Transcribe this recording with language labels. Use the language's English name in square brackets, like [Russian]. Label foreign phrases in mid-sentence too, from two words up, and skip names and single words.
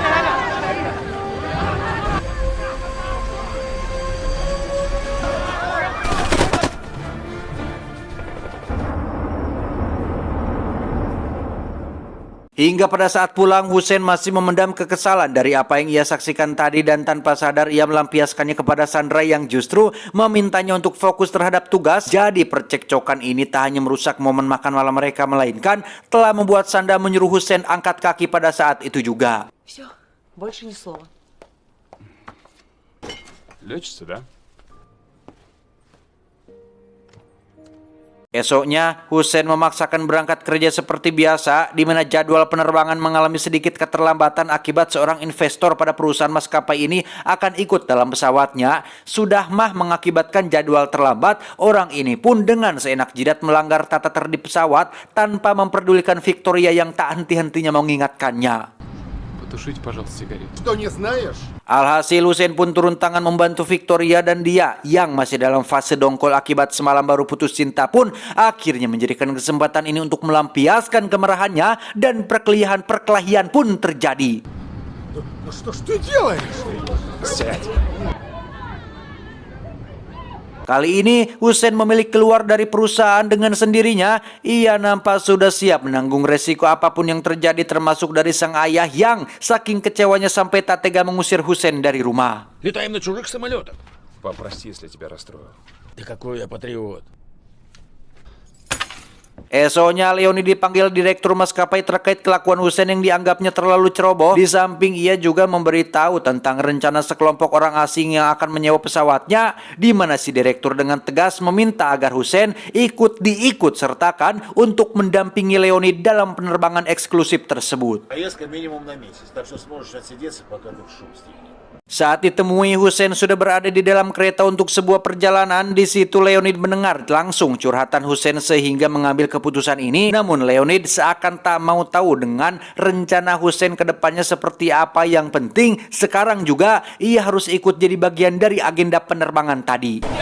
[Indonesian] Hingga pada saat pulang, Hussein masih memendam kekesalan dari apa yang ia saksikan tadi dan tanpa sadar ia melampiaskannya kepada Sandra yang justru memintanya untuk fokus terhadap tugas. Jadi percekcokan ini tak hanya merusak momen makan malam mereka, melainkan telah membuat Sandra menyuruh Hussein angkat kaki pada saat itu juga. [Russian] Все, больше ни слова. Лечится, да? [Indonesian] Esoknya, Hussein memaksakan berangkat kerja seperti biasa, di mana jadwal penerbangan mengalami sedikit keterlambatan akibat seorang investor pada perusahaan maskapai ini akan ikut dalam pesawatnya. Sudah mah mengakibatkan jadwal terlambat, orang ini pun dengan seenak jidat melanggar tata tertib pesawat tanpa memperdulikan Victoria yang tak henti-hentinya mengingatkannya. [Russian] Потушите, пожалуйста, сигарету. Что, не знаешь? [Indonesian] Alhasil Hussein pun turun tangan membantu Victoria dan dia yang masih dalam fase dongkol akibat semalam baru putus cinta pun akhirnya menjadikan kesempatan ini untuk melampiaskan kemarahannya dan perkelahian pun terjadi. [Russian] Ну что ж ты делаешь? Сядь. [Indonesian] Kali ini Hussein memilih keluar dari perusahaan dengan sendirinya. Ia nampak sudah siap menanggung resiko apapun yang terjadi, termasuk dari sang ayah yang saking kecewanya sampai tak tega mengusir Hussein dari rumah. [Russian] Летаем на чужих самолетах. Пап, прости, если тебя расстроил. Да какой я патриот. [Indonesian] Esoknya Leonid dipanggil direktur maskapai terkait kelakuan Hussein yang dianggapnya terlalu ceroboh. Di samping ia juga memberitahu tentang rencana sekelompok orang asing yang akan menyewa pesawatnya, di mana si direktur dengan tegas meminta agar Hussein diikut sertakan untuk mendampingi Leonid dalam penerbangan eksklusif tersebut. [Russian] Поездка минимум на месяц, так что сможешь отсидеться, пока тут шум стихнет. [Indonesian] Saat ditemui, Hussein sudah berada di dalam kereta untuk sebuah perjalanan. Di situ Leonid mendengar langsung curhatan Hussein sehingga mengambil keputusan ini. Namun Leonid seakan tak mau tahu dengan rencana Hussein ke depannya seperti apa. Yang penting sekarang juga ia harus ikut jadi bagian dari agenda penerbangan tadi.